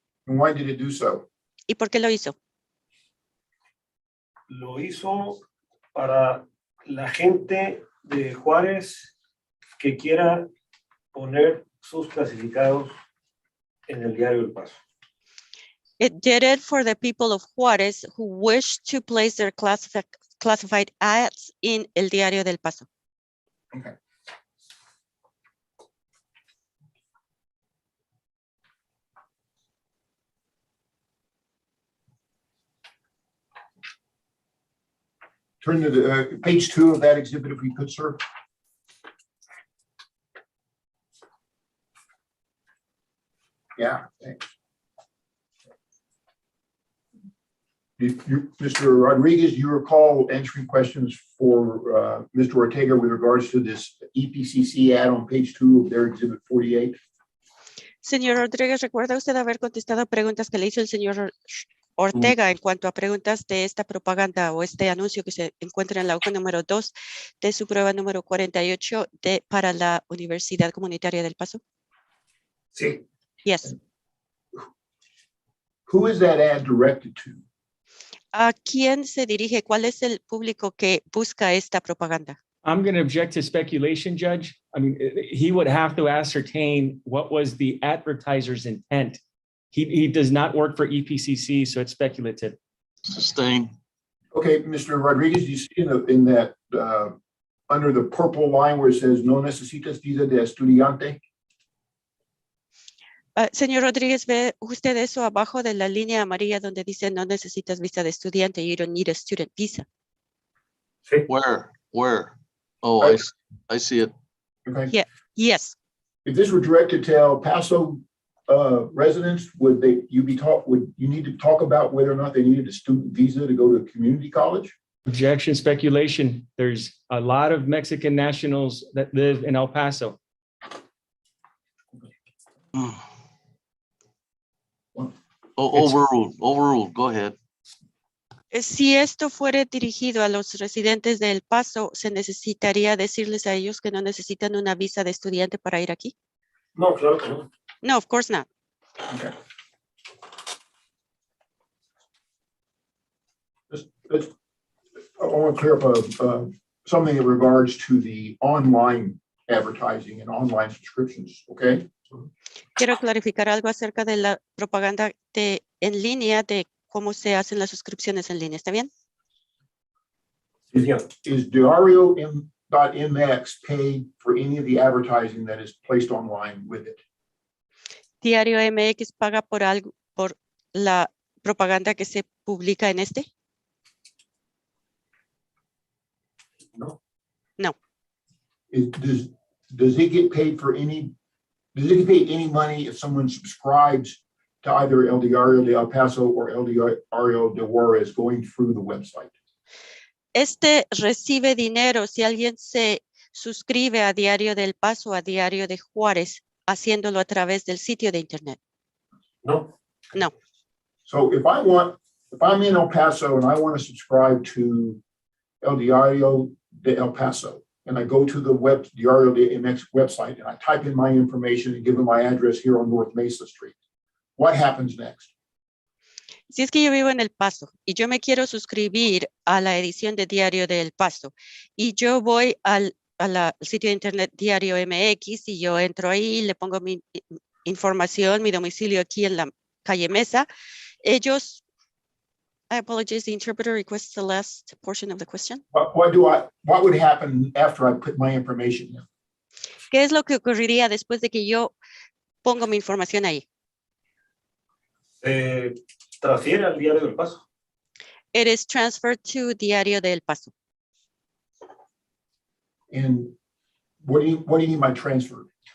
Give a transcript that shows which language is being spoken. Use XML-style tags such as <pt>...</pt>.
<en>And why did it do so?</en> <es>¿Y por qué lo hizo? Lo hizo para la gente de Juárez que quiera poner sus clasificados en el Diario del Paso.</es> <en>It did it for the people of Juárez who wish to place their classified ads in El Diario del Paso. Okay. Turn to the page 2 of that exhibit, if we could, sir. Yeah, thanks. Mr. Rodriguez, you recall answering questions for Mr. Ortega with regards to this EPCC ad on page 2 of their exhibit 48?</en> <es>Señor Rodríguez, ¿recuerda usted haber contestado preguntas que le hizo el señor Ortega en cuanto a preguntas de esta propaganda o este anuncio que se encuentra en la hoja número 2 de su prueba número 48 para la Universidad Comunitaria del Paso? Sí.</es> <en>Yes. Who is that ad directed to?</en> <es>¿A quién se dirige? ¿Cuál es el público que busca esta propaganda?</es> <en>I'm going to object to speculation, Judge. I mean, he would have to ascertain what was the advertiser's intent. He does not work for EPCC, so it's speculative. Sustain. Okay, Mr. Rodriguez, you see in that under the purple line where it says</en> <es>no necesitas visa de estudiante? Señor Rodríguez, ¿ve usted eso abajo de la línea amarilla donde dice no necesitas visa de estudiante?</es> <en>You don't need a student visa.</en> <es>Sí.</es> <en>Where? Oh, I see it. Okay. Yeah. Yes. If this were directed to El Paso residents, would you need to talk about whether or not they needed a student visa to go to a community college? Objection, speculation. There's a lot of Mexican nationals that live in El Paso. Overruled. Go ahead.</en> <es>Si esto fuera dirigido a los residentes de El Paso, ¿se necesitaría decirles a ellos que no necesitan una visa de estudiante para ir aquí? No, claro que no.</es> <en>No, of course not. Okay. I want to clear up something in regards to the online advertising and online subscriptions, okay?</en> <es>Quiero clarificar algo acerca de la propaganda en línea, de cómo se hacen las suscripciones en línea. ¿Está bien? Sí, señor.</es> <en>Is Diario.mx paid for any of the advertising that is placed online with it?</en> <es>¿Diario MX paga por la propaganda que se publica en este? No.</es> <en>No. Does it get paid for any? Does it get paid any money if someone subscribes to either El Diario de El Paso or El Diario de Juárez going through the website?</en> <es>Este recibe dinero si alguien se suscribe a Diario del Paso o a Diario de Juárez, haciéndolo a través del sitio de internet. No.</es> <en>No. So if I'm in El Paso and I want to subscribe to El Diario de El Paso, and I go to the Diario de MX website and I type in my information and give them my address here on North Mesa Street, what happens next?</en> <es>Si es que yo vivo en El Paso y yo me quiero suscribir a la edición de Diario del Paso y yo voy al sitio de internet Diario MX y yo entro ahí, le pongo mi información, mi domicilio aquí en la calle Mesa, ellos,</es> <en>I apologize, the interpreter requests the last portion of the question. What would happen after I put my information in?</en> <es>¿Qué es lo que ocurriría después de que yo pongo mi información ahí? Transfiere al Diario del Paso.</es> <en>It is transferred to Diario del Paso. And what do you mean by transfer?</en>